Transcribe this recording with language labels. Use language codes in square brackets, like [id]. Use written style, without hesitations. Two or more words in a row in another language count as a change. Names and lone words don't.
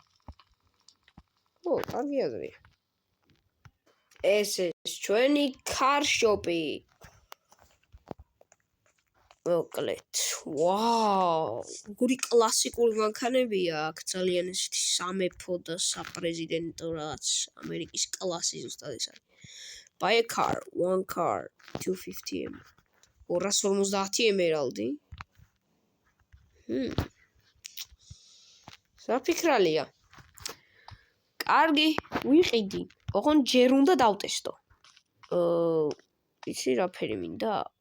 [ka] კარგი აზრია. ეს ჩვენი [en] car shop- [ka] ი. მოკლედ. ვაუ, როგორი კლასიკური მანქანებია აქ, ძალიან ესეთი სამეფო და საპრეზიდენტო რაღაც ამერიკის კლასი ზუსტად ეს არის. [en] Buy a car, one car, 250M. [ka] 250 ემერალდი. საფიქრალია. კარგი, ვიყიდი. ოღონ ჯერ უნდა დავტესტო. იცი რა ფერი მინდა?